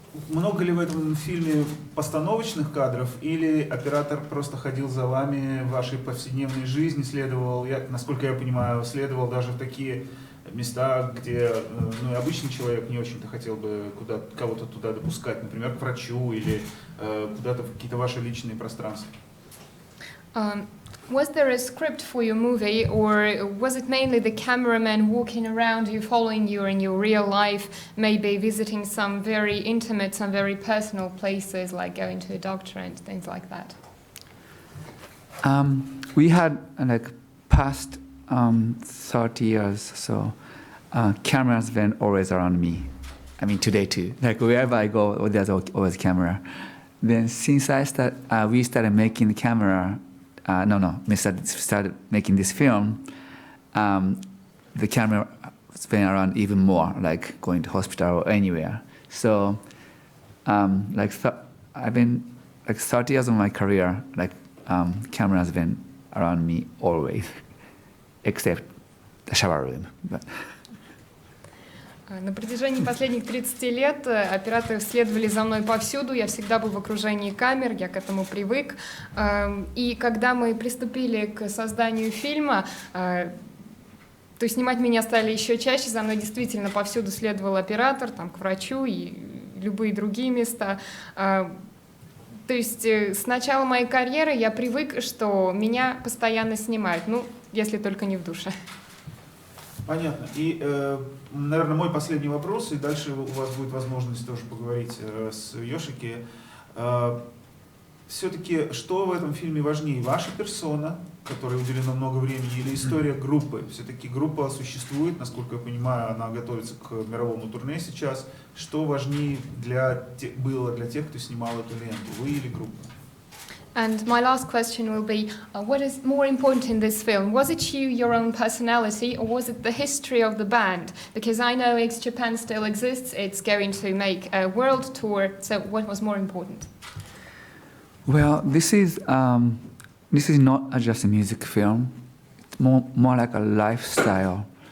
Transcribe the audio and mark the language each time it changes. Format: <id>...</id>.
<ru>Много ли в этом фильме постановочных кадров, или оператор просто ходил за вами в вашей повседневной жизни, следовал, насколько я понимаю, следовал даже в такие места, где обычный человек не очень-то хотел бы кого-то туда допускать, например, к врачу или куда-то в какие-то ваши личные пространства?</ru> <en>Was there a script for your movie, or was it mainly the cameraman walking around you, following you in your real life, maybe visiting some very intimate, some very personal places, like going to a doctor and things like that? We had past 30 years, so cameras been always around me. I mean, today too. Like wherever I go, there's always a camera. Then since we started making the camera. We started making this film. The camera has been around even more, like going to hospital or anywhere. So, I've been 30 years of my career, camera has been around me always, except the shower room. But.</en> <ru>На протяжении последних 30 лет операторы следовали за мной повсюду, я всегда был в окружении камер, я к этому привык. И когда мы приступили к созданию фильма, то снимать меня стали еще чаще, за мной действительно повсюду следовал оператор, там, к врачу и любые другие места. То есть с начала моей карьеры я привык, что меня постоянно снимают, если только не в душе. Понятно. И, наверное, мой последний вопрос, и дальше у вас будет возможность тоже поговорить с Йошики. Все-таки, что в этом фильме важнее? Ваша персона, которой уделено много времени, или история группы? Все-таки группа существует, насколько я понимаю, она готовится к мировому турне сейчас. Что важнее было для тех, кто снимал эту ленту, вы или группа?</ru> <en>And my last question will be, what is more important in this film? Was it you, your own personality, or was it the history of the band? Because I know Japan still exists, it's going to make a world tour, so what was more important? Well, this is not just a music film, it's more like a lifestyle.</en>